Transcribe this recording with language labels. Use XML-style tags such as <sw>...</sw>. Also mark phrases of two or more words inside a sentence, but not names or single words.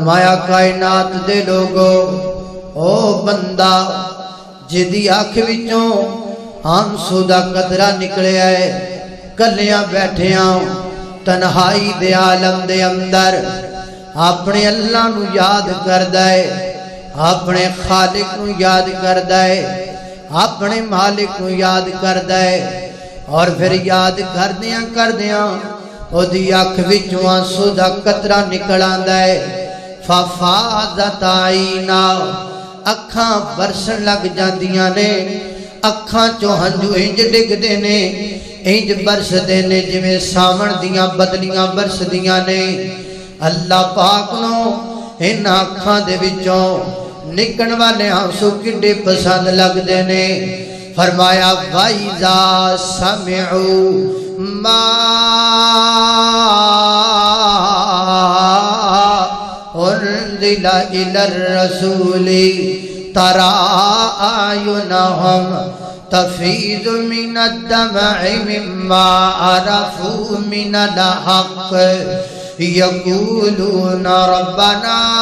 <pa>فرمایا کائنات دے لوگو او بندہ جدی آنکھ وچوں آنسو دا قطرہ نکلیا ہے کلیاں بیٹھیاں تنہائی دے عالم دے اندر اپنے اللہ نو یاد کردا ہے اپنے خالق نو یاد کردا ہے اپنے مالک نو یاد کردا ہے اور پھر یاد کردیاں او دی آنکھ وچوں آنسو دا قطرہ نکل آندا ہے</pa> <ar>ففاضت عینا</ar> <pa>اکھاں برسن لگ جاندیاں نے اکھاں چوں ہنجو انج ڈگ دے نے انج برس دے نے جویں ساون دیاں بدلیاں برس دیاں نے اللہ پاک نو ان اکھاں دے وچوں نکن والے آنسو کڈے پسند لگ دے نے فرمایا</pa> <ar>وَإِذَا سَمِعُوا مَا أُنزِلَ إِلَى الرَّسُولِ تَرَى أَعْيُنَهُمْ تَفِيضُ مِنَ الدَّمْعِ مِمَّا عَرَفُوا مِنَ الْحَقِّ يَقُولُونَ رَبَّنَا</ar>